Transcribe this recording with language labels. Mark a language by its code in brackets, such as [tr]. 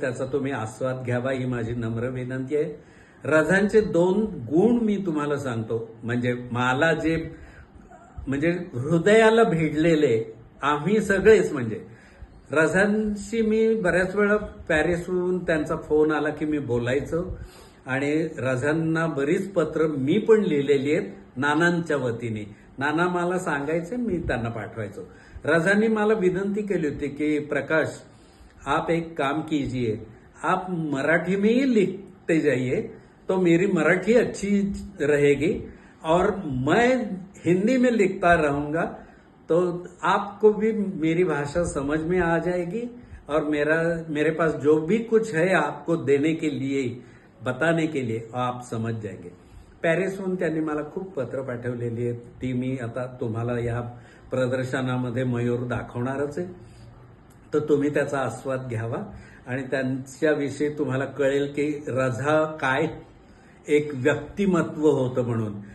[mr] त्याचा तुम्ही आस्वाद घ्यावा ही माझी नम्र विनंती आहे. रझांचे 2 गुण मी तुम्हाला सांगतो, म्हणजे मला जे म्हणजे हृदयाला भिडलेले आम्ही सगळेच. म्हणजे रझांशी मी बऱ्याच वेळा पॅरिसहून त्यांचा फोन आला की मी बोलायचो आणि रझांना बरीच पत्र मी पण लिहिलेली आहेत नानांच्या वतीने. नाना मला सांगायचे, मी त्यांना पाठवायचो. रझांनी मला विनंती केली होती की [hi] प्रकाश, आप एक काम कीजिए, आप मराठी में ही लिखते जाइए तो मेरी मराठी अच्छी रहेगी और मैं हिंदी में लिखता रहूंगा तो आपको भी मेरी भाषा समझ में आ जाएगी और मेरे पास जो भी कुछ है आपको देने के लिए, बताने के लिए आप समझ जाएंगे. [mr] पॅरिसहून त्यांनी मला खूप पत्र पाठवलेली आहेत. ती मी आता तुम्हाला या प्रदर्शनामध्ये मयूर दाखवणारच आहे, तर तुम्ही त्याचा आस्वाद घ्यावा आणि त्यांच्याविषयी तुम्हाला कळेल की रझा काय एक व्यक्तिमत्व होतं म्हणून.